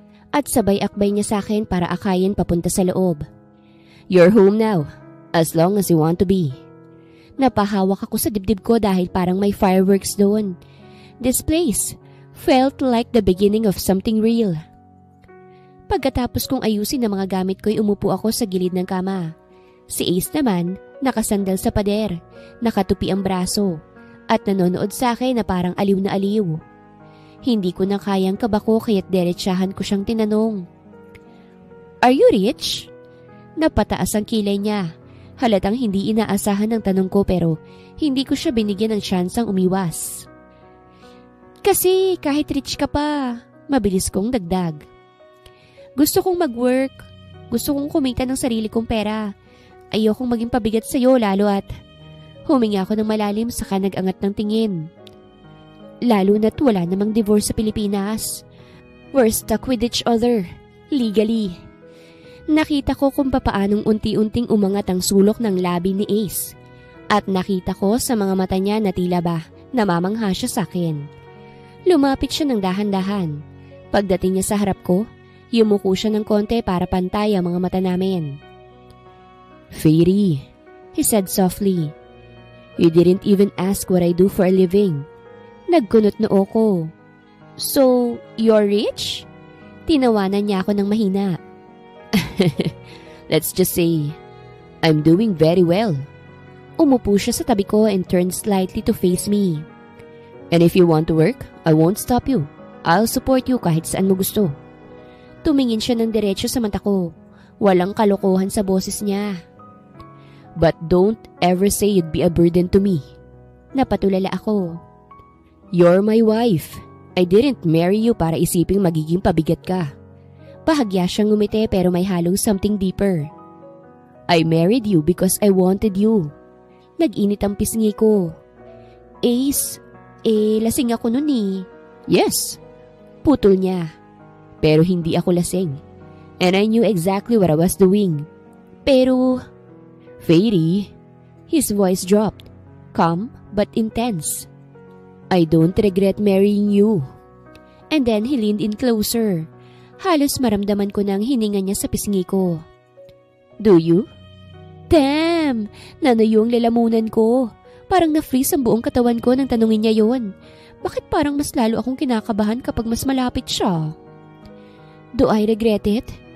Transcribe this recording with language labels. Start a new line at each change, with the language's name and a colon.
Filipino: At sabay akbay niya sa akin para akayin papunta sa loob.
English: You're home now, as long as you want to be.
Filipino: Napahawak ako sa dibdib ko dahil parang may fireworks doon.
English: This place felt like the beginning of something real.
Filipino: Pagkatapos kong ayusin ang mga gamit ko'y umupo ako sa gilid ng kama. Si Ace naman, nakasandal sa pader, nakatupi ang braso, at nanonood sa akin na parang aliw na aliw. Hindi ko na kayang kabako kaya't diretsahan ko siyang tinanong.
English: Are you rich?
Filipino: Napataas ang kilay niya. Halatang hindi inaasahan ang tanong ko pero hindi ko siya binigyan ng tsansang umiwas. Kasi kahit rich ka pa, mabilis kong dagdag. Gusto kong mag-work. Gusto kong kumita ng sarili kong pera. Ayokong maging pabigat sa'yo lalo at huminga ako ng malalim saka nag-angat ng tingin. Lalo na't wala namang divorce sa Pilipinas.
English: We're stuck with each other, legally.
Filipino: Nakita ko kung papaanong unti-unting umangat ang sulok ng labi ni Ace. At nakita ko sa mga mata niya na tila ba namamangha siya sa akin. Lumapit siya ng dahan-dahan. Pagdating niya sa harap ko, yumuko siya ng konti para pantay ang mga mata namin.
English: Fairy, he said softly. You didn't even ask what I do for a living.
Filipino: Nagkunot noo ko.
English: So, you're rich?
Filipino: Tinawanan niya ako ng mahina.
English: Let's just say, I'm doing very well.
Filipino: Umupo siya sa tabi ko
English: and turned slightly to face me. And if you want to work, I won't stop you. I'll support you
Filipino: kahit saan mo gusto. Tumingin siya ng diretso sa mata ko. Walang kalokohan sa boses niya.
English: But don't ever say you'd be a burden to me.
Filipino: Napatulala ako.
English: You're my wife. I didn't marry you
Filipino: para isiping magiging pabigat ka. Bahagya siyang ngumiti pero may halong
English: something deeper. I married you because I wanted you.
Filipino: Nag-init ang pisngi ko. Ace, lasing ako nun eh.
English: Yes.
Filipino: Putol niya. Pero hindi ako lasing.
English: And I knew exactly what I was doing.
Filipino: Pero,
English: Fairy, his voice dropped, calm but intense. I don't regret marrying you. And then he leaned in closer.
Filipino: Halos maramdaman ko ng hininga niya sa pisngi ko.
English: Do you? Damn!
Filipino: Nanayo ang lalamunan ko. Parang na-freeze ang buong katawan ko nang tanungin niya yon. Bakit parang mas lalo akong kinakabahan kapag mas malapit siya?
English: Do I regret it?